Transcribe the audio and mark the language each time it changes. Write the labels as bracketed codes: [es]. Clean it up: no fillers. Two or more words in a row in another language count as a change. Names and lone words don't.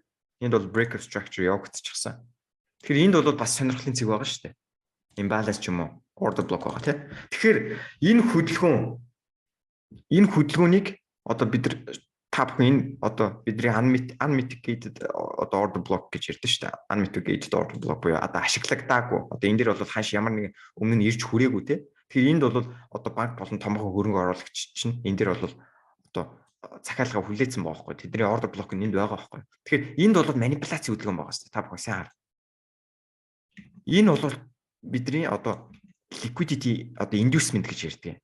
[mn] Энд бол [en] breakup structure [mn] явагдчихсан. Тэгэхээр энд бол бас сонирхлын цэг байгаа шүү дээ. Imbalance ч юм уу, [en] order block [mn] байгаа, тийм. Тэгэхээр энэ хөдөлгөөнийг одоо бид нар та бүхэн энэ одоо бидний unmitigated одоо [en] order block [mn] гэж ярьдэн шүү дээ. [en] Unmitigated order block [mn] буюу одоо ашиглагдаагүй. Одоо энэ дэр бол ханш ямар нэг өмнө нь ирж хүрээгүй, тийм. Тэгэхээр энд бол одоо банк болон томоохон хөрөнгө оруулагч чинь энэ дэр бол одоо захиалга хүлээсэн байгаа байхгүй. Тэдний [en] order block [mn] нь энд байгаа байхгүй. Тэгэхээр энд бол манипуляци хөдөлгөөн байгаа шүү дээ. Та бүхэн сайн хар. Энэ бол бидний одоо liquidity одоо inducement гэж ярьдаг.